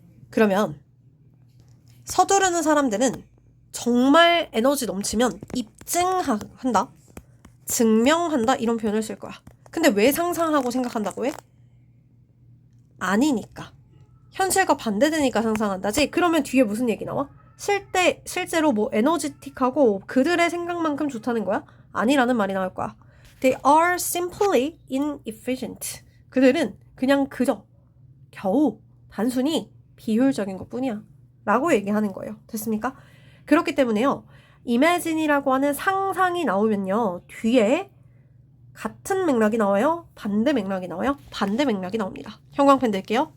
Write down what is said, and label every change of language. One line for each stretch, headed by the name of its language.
Korean: 그러면 서두르는 사람들은 정말 에너지 넘치면 입증한다, 증명한다 이런 표현을 쓸 거야. 근데 왜 상상하고 생각한다고 해? 아니니까. 현실과 반대되니까 상상한다지. 그러면 뒤에 무슨 얘기 나와? 실제로 뭐 에너지틱하고 그들의 생각만큼 좋다는 거야? 아니라는 말이 나올 거야.
English: They are simply inefficient.
Korean: 그들은 그냥 그저 겨우 단순히 비효율적인 것 뿐이야 라고 얘기하는 거예요. 됐습니까? 그렇기 때문에요, imagine이라고 하는 상상이 나오면요 뒤에 같은 맥락이 나와요? 반대 맥락이 나와요? 반대 맥락이 나옵니다. 형광펜 댈게요.